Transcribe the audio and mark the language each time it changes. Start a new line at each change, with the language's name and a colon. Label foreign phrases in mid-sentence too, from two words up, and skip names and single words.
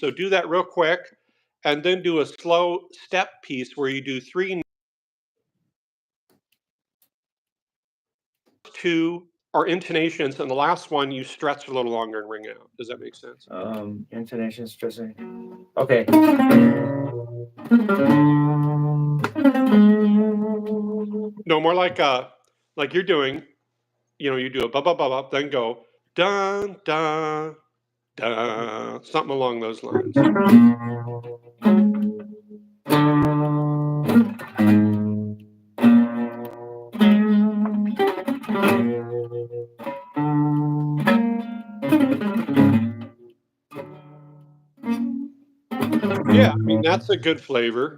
English: So do that real quick and then do a slow step piece where you do 3, 2 or intonations, and the last one you stretch a little longer and ring out. Does that make sense? Intonation, stretching. Okay. No, more like you're doing, you do a ba ba ba ba, then go dun dun dun, something along those lines. Yeah, I mean that's a good flavor,